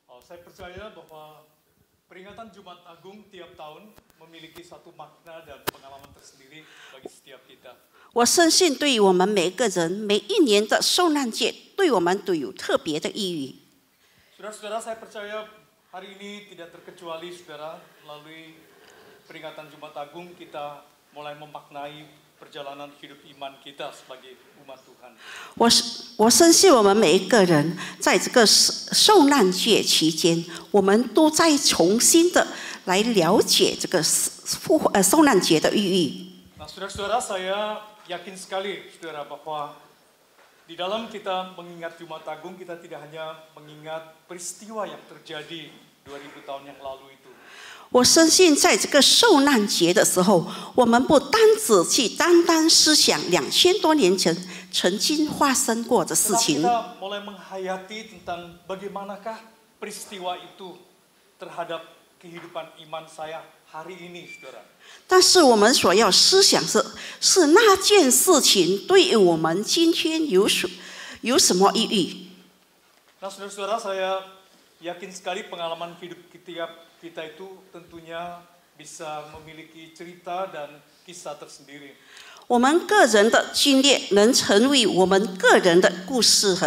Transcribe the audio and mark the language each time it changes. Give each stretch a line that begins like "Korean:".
Indonesian: saya percaya bahwa peringatan Jumat Agung tiap tahun memiliki satu makna dan pengalaman tersendiri bagi setiap kita.
Chinese: 我深信对于我们每一个人，每一年的受难节对我们都有特别的意义。
Indonesian: Saudara-saudara, saya percaya hari ini tidak terkecuali saudara melalui peringatan Jumat Agung kita mulai memaknai perjalanan hidup iman kita sebagai umat Tuhan.
Chinese: 我深信我们每一个人在这个受难节期间，我们都在重新的来了解这个受难节的意义。
Indonesian: Nah, saudara-saudara, saya yakin sekali, saudara, bahwa di dalam kita mengingat Jumat Agung, kita tidak hanya mengingat peristiwa yang terjadi 2000 tahun yang lalu itu.
Chinese: 我深信，在这个受难节的时候，我们不单只去单单思想2000多年前曾经发生过的事
Indonesian: Tetapi
Chinese: 情，
Indonesian: kita mulai menghayati tentang bagaimanakah peristiwa itu terhadap kehidupan iman saya hari ini, saudara.
Chinese: 但是我们所要思想是那件事情对于我们今天有什么意义？
Indonesian: Nah, saudara-saudara, saya yakin sekali pengalaman hidup kita itu tentunya bisa memiliki cerita dan kisah tersendiri.
Chinese: 我们个人的经历能成为我们个人的故事和